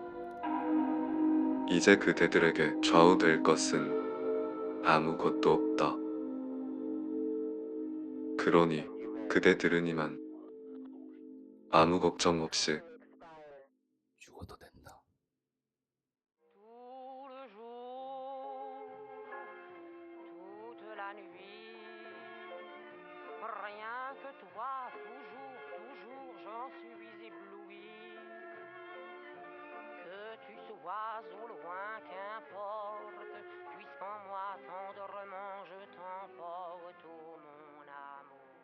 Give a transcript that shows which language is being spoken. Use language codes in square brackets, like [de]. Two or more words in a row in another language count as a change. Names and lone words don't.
[ko] 이제 그대들에게 좌우될 것은 아무것도 없다. 그러니 그대들은 이만 아무 걱정 없이 죽어도 된다. [fr] Tout le jour, toute la nuit, rien que toi, toujours, toujours, j'en suis ébloui. Que tu sois au loin, qu'importe, puisqu'en moi tendrement je t'emporte, ô mon amour.